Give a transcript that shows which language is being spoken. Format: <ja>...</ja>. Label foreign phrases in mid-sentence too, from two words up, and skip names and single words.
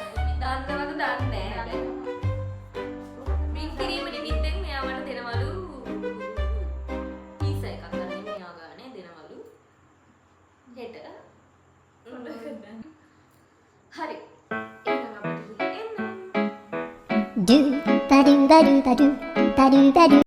<si>දන්නවද දන්නේ නැහැ. පින් කිරීම නිමිත්තෙන් මෙයා මට දෙනවලු පීසා එකක් ගන්න මෙයා ගානේ දෙනවලු. හෙට. හරි. එහෙනම් අපිට එන්න. Do ba do ba do ba do ba do ba do.</si>